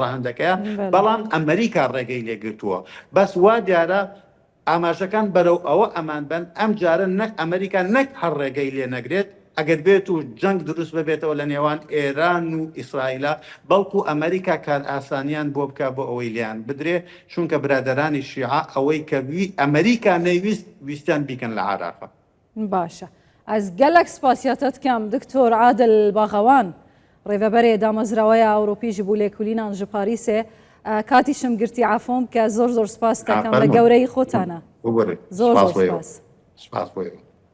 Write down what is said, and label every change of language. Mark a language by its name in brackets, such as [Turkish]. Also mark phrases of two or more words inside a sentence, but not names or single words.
[Central Kurdish] ڕاهەندەکەیە بەڵام ئەمریکا ڕێگەی لێگرتووە بەس وا دیارە ئاماژەکان بەرەو ئەوە ئەمان بن ئەم جارە نەک ئەمریکا نەک هەر ڕێگەی لێ نەگرێت ئەگەر بێت و جەنگ دروست ببێتەوە لە نێوان ئێران و ئیسرائیلە بەڵکو ئەمریکا کار ئاسانیان بۆ بکە بۆ ئەوەی لیان بدرێ چونکە برادەرانی شیعە ئەوەی کە ئەمریکا نەیویست ویستیان بیکەن لە عێراق باشە ئەس گەلێک سپاسیاتت کەم دکتۆر عادل باغەوان ڕێڤەبەرێ دامەزراوەیە ئەوروپی [Kurdish] ji بوو lêkolînan ji Parîsê [Central Kurdish] کاتیشم گرتی عفۆم کە زۆر سپاس دەکەم لە گەورەی خۆتانە زۆر سپاس.